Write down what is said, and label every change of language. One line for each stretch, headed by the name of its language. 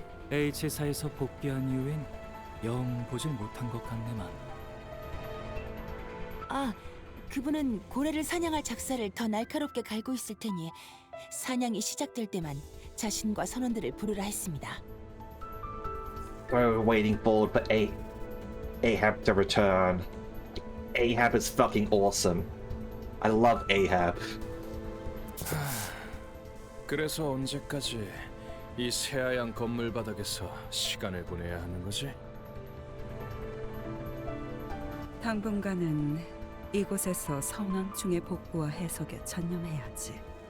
Korean: H사에서 복귀한 이후엔 영 보질 못한 것 같네만. 아, 그분은 고래를 사냥할 작사를 더 날카롭게 갈고 있을 테니 사냥이 시작될 때만 자신과 선원들을 부르라 했습니다.
English: We're waiting forward for Ahab to return. Ahab is fucking awesome. I love Ahab.
Korean: 그래서 언제까지 이 새하얀 건물 바닥에서 시간을 보내야 하는 거지? 당분간은 이곳에서 선왕충의 복구와 해석에 전념해야지.